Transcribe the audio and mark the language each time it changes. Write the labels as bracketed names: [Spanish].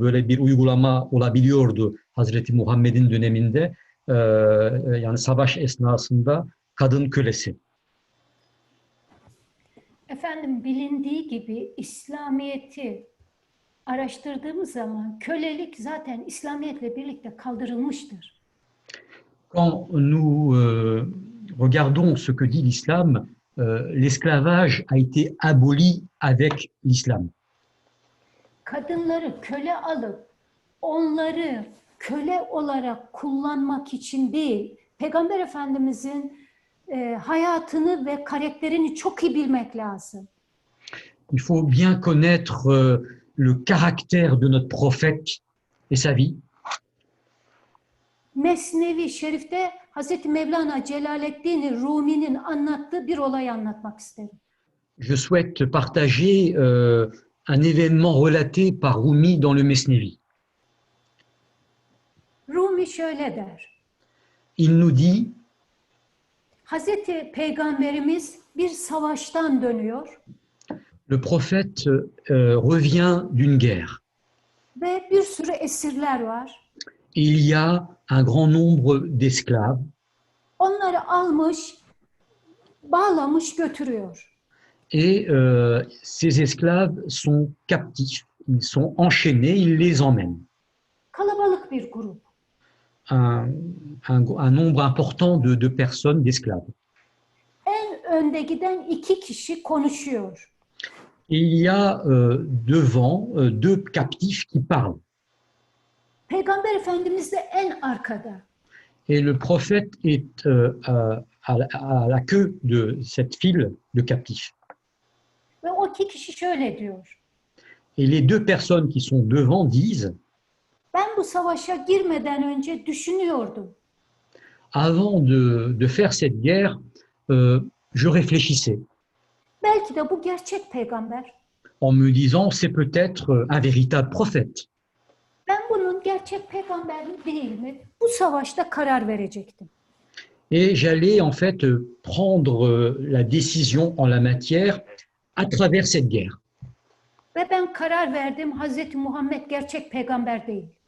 [Turkish] Böyle bir uygulama olabiliyordu Hazreti Muhammed'in döneminde. Yani savaş esnasında kadın kölesi. Efendim bilindiği gibi İslamiyet'i araştırdığımız zaman kölelik zaten İslamiyetle birlikte kaldırılmıştır. [French] Quand nous regardons ce que dit l'islam, l'esclavage a été aboli avec l'islam. [Turkish] Kadınları köle alıp onları köle olarak kullanmak için değil, Peygamber Efendimizin hayatını ve karakterini çok iyi bilmek lazım. [French] Il faut bien connaître le caractère de notre prophète et sa vie. [Turkish] Mesnevi Şerif'te Hazreti Mevlana Celaleddin Rumi'nin anlattığı bir olay anlatmak isterim. [French] Je souhaite partager un événement relaté par Rumi dans le Mesnevi. [Turkish] Rumi şöyle der. [French] Il nous dit, [Turkish] Hazreti Peygamberimiz bir savaştan dönüyor. [French] Le prophète revient d'une guerre. [Turkish] Ve bir sürü esirler var. [French] Il y a un grand nombre d'esclaves. [Turkish] Onları almış, bağlamış götürüyor. [French] Et ces esclaves sont captifs, ils sont enchaînés, il les emmène. [Turkish] Kalabalık bir grup. [French] Un nombre important de personnes, d'esclaves. [Turkish] En önde giden 2 kişi konuşuyor. [French] Et il y a devant deux captifs qui parlent. [Turkish] Peygamber Efendimiz de en arkada. [French] Et le prophète est à la queue de cette file de captifs. [Turkish] Ve o iki kişi şöyle diyor. [French] Et les deux personnes qui sont devant disent, [Turkish] Ben bu savaşa girmeden önce düşünüyordum. [French] avant de faire cette guerre, je réfléchissais [Turkish] Belki de bu gerçek peygamber. [French] en me disant, c'est peut-être un véritable prophète. [Turkish] Ben bunun gerçek peygamber mi değil mi? Bu savaşta karar verecektim. [French] Et j'allais en fait prendre la décision en la matière à travers cette guerre. [Turkish] Ve ben karar verdim, Hazreti Muhammed gerçek peygamber değil.